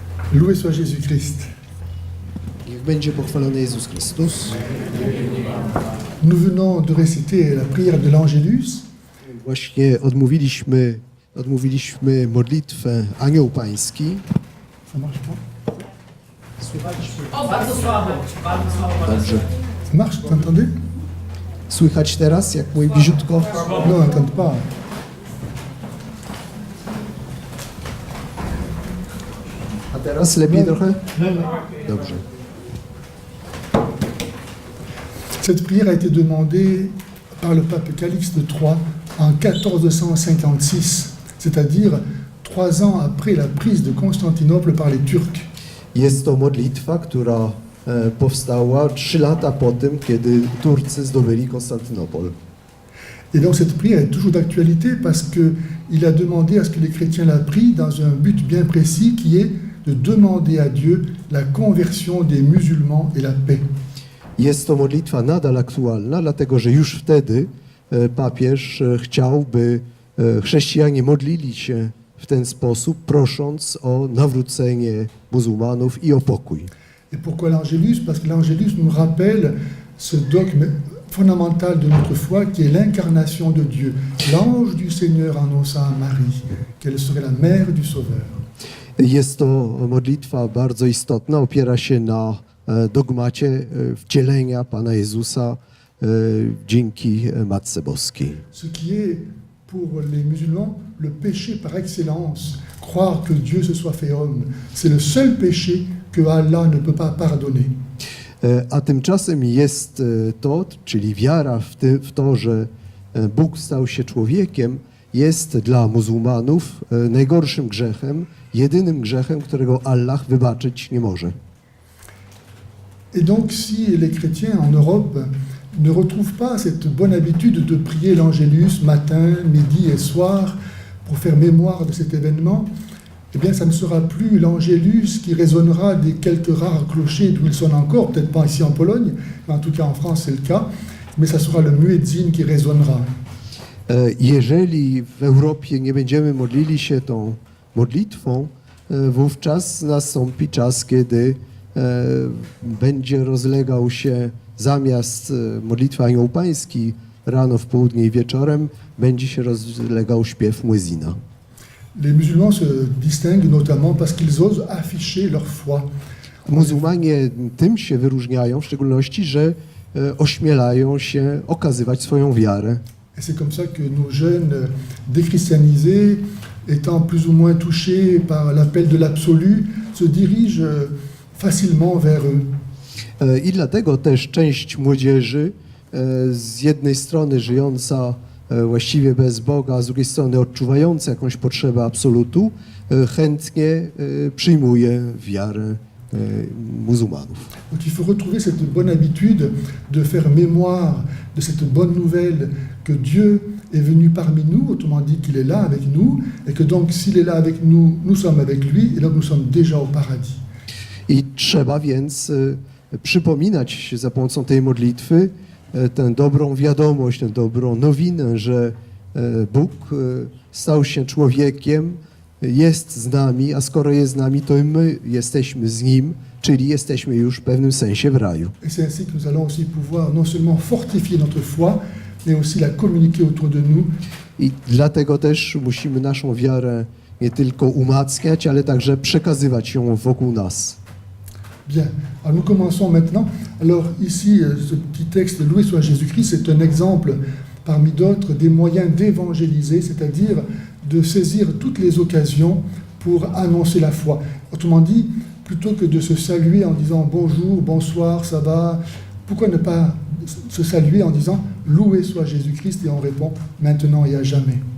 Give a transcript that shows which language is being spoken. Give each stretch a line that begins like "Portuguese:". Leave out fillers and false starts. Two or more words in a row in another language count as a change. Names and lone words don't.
French: Loué soit Jésus-Christ.
Polish: Niech będzie pochwalony Jezus Chrystus.
French: Nous venons de réciter la prière de l'Angélus.
Polish: Właśnie odmówiliśmy modlitwę Anioł Pański.
French: Ça marche pas?
Polish: O, bardzo słabo, bardzo słabo. Dobrze.
French: Ça marche, vous entendez?
Polish: Słychać teraz, jak mój bliziutko?
French: Non, on n'entend pas.
Polish: A teraz lepiej trochę? Dobrze.
French: Cette prière a été demandée par le pape Calixte III en 1456, c'est-à-dire 3 ans après la prise de Constantinople par les Turcs.
Polish: Jest to modlitwa, która powstała 3 lata po tym, kiedy Turcy zdobyli Konstantynopol.
French: Et donc cette prière est toujours d'actualité parce qu'il a demandé à ce que les chrétiens la prient dans un but bien précis qui est de demander à Dieu la conversion des musulmans et la paix.
Polish: Jest to modlitwa nadal aktualna, dlatego że już wtedy papież chciał, by chrześcijanie modlili się w ten sposób, prosząc o nawrócenie muzułmanów i o pokój.
French: Et pourquoi l'Angélus? Parce que l'Angélus nous rappelle ce dogme fondamental de notre foi qui est l'incarnation de Dieu. L'ange du Seigneur annonça à Marie qu'elle serait la mère du Sauveur.
Polish: Jest to modlitwa bardzo istotna, opiera się na dogmacie wcielenia Pana Jezusa dzięki Matce Boskiej.
French: Ce qui est pour les musulmans le péché par excellence, croire que Dieu se soit fait homme. C'est le seul péché que Allah ne peut pas pardonner.
Polish: A tymczasem jest to, czyli wiara w to, że Bóg stał się człowiekiem, jest dla muzułmanów najgorszym grzechem, jedynym grzechem, którego Allah wybaczyć nie może.
French: Et donc si les chrétiens en Europe ne retrouvent pas cette bonne habitude de prier l'Angélus matin, midi et soir pour faire mémoire de cet événement, eh bien ça ne sera plus l'Angélus qui résonnera des quelques rares clochers d'où il sonne encore, peut-être pas ici en Pologne, mais en tout cas en France c'est le cas, mais ça sera le muezzin qui résonnera.
Polish: Jeżeli w Europie nie będziemy modlili się tą modlitwą, wówczas nastąpi czas, kiedy będzie rozlegał się zamiast modlitwy Anioł Pański rano, w południe i wieczorem, będzie się rozlegał śpiew muezina.
French: Les musulmans se distinguent notamment parce qu'ils osent afficher leur foi.
Polish: Muzułmanie tym się wyróżniają w szczególności, że ośmielają się okazywać swoją wiarę.
French: Et c'est comme ça que nos jeunes déchristianisés, étant plus ou moins touchés par l'appel de l'absolu, se dirigent facilement vers eux.
Polish: I dlatego też część młodzieży, z jednej strony żyjąca właściwie bez Boga, a z drugiej strony odczuwająca jakąś potrzebę absolutu, chętnie przyjmuje wiarę muzułmanów.
French: Donc il faut retrouver cette bonne habitude de faire mémoire de cette bonne nouvelle que Dieu est venu parmi nous, autrement dit qu'il est là avec nous, et que donc s'il est là avec nous, nous sommes avec lui, et donc nous sommes déjà au paradis.
Polish: I trzeba więc przypominać za pomocą tej modlitwy tę dobrą wiadomość, tę dobrą nowinę, że Bóg stał się człowiekiem, jest z nami, a skoro jest z nami, to i my jesteśmy z Nim, czyli jesteśmy już w pewnym sensie w raju.
French: Et c'est ainsi que nous allons aussi pouvoir non seulement fortifier notre foi, mais aussi la communiquer autour de nous.
Polish: I dlatego też musimy naszą wiarę nie tylko umacniać, ale także przekazywać ją wokół nas.
French: Bien, alors nous commençons maintenant. Alors ici, ce petit texte, Loué soit Jésus-Christ, c'est un exemple parmi d'autres des moyens d'évangéliser, c'est-à-dire de saisir toutes les occasions pour annoncer la foi. Autrement dit, plutôt que de se saluer en disant bonjour, bonsoir, ça va, pourquoi ne pas se saluer en disant Loué soit Jésus-Christ et on répond maintenant et à jamais.